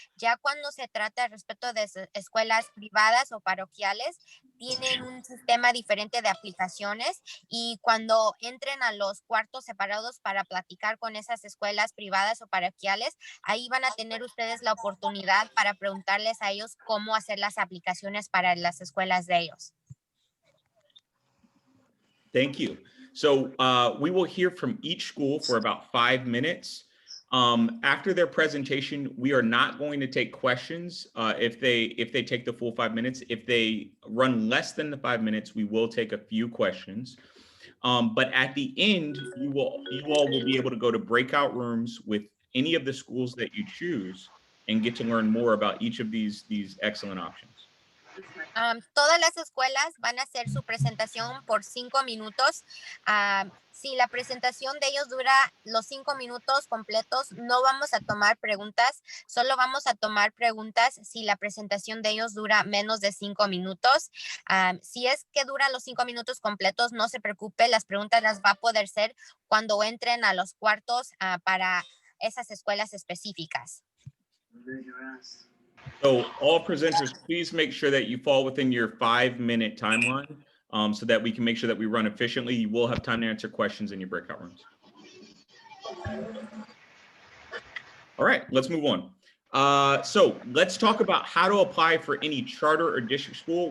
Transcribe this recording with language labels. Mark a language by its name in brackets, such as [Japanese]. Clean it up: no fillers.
[Spanish] Ya cuando se trata respecto de escuelas privadas o paroquiales, tienen un sistema diferente de aplicaciones y cuando entren a los cuartos separados para platicar con esas escuelas privadas o paroquiales, ahí van a tener ustedes la oportunidad para preguntarles a ellos cómo hacer las aplicaciones para las escuelas de ellos. [English] Thank you. So we will hear from each school for about 5 minutes. After their presentation, we are not going to take questions if they take the full 5 minutes. If they run less than the 5 minutes, we will take a few questions. But at the end, you all will be able to go to breakout rooms with any of the schools that you choose and get to learn more about each of these excellent options. [Spanish] Todas las escuelas van a hacer su presentación por 5 minutos. Si la presentación de ellos dura los 5 minutos completos, no vamos a tomar preguntas, solo vamos a tomar preguntas si la presentación de ellos dura menos de 5 minutos. Si es que dura los 5 minutos completos, no se preocupe, las preguntas las va a poder hacer cuando entren a los cuartos para esas escuelas específicas. [English] So all presenters, please make sure that you fall within your 5-minute timeline so that we can make sure that we run efficiently. You will have time to answer questions in your breakout rooms. All right, let's move on. So let's talk about how to apply for any charter or district school.